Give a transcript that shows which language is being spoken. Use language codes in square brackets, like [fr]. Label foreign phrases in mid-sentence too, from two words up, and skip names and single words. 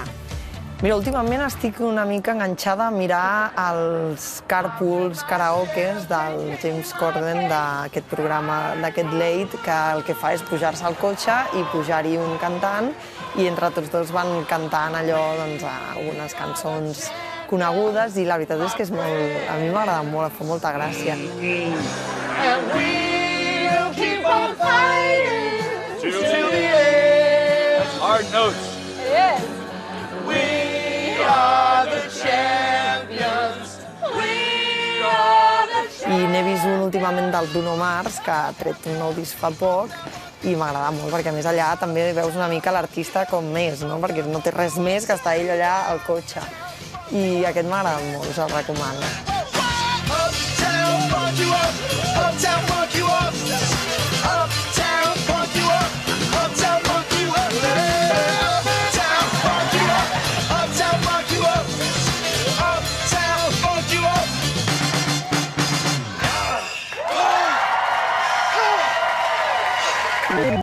[ca] Mira, últimament estic una mica enganxada a mirar els carpools, karaokes del James Corden, d'aquest programa, d'aquest Late, que el que fa és pujar-se al cotxe i pujar-hi un cantant i entre tots dos van cantant allò, doncs, algunes cançons conegudes i la veritat és que és molt... A mi m'agrada molt, em fa molta gràcia. [en] And we'll keep on fighting till the end. Hard notes. It is. We are the champions. We are the champions. [ca] I n'he vist un últimament del Bruno Mars, que ha tret un nou disc fa poc, i m'agrada molt, perquè a més allà també veus una mica l'artista com més, no? Perquè no té res més que estar ell allà al cotxe. I aquest m'agrada molt, us el recomano. [en] Uptown, funk you up. Uptown, funk you up. Uptown, funk you up. Uptown, funk you up. Uptown, funk you up. Uptown, funk you up. Uptown, funk you up.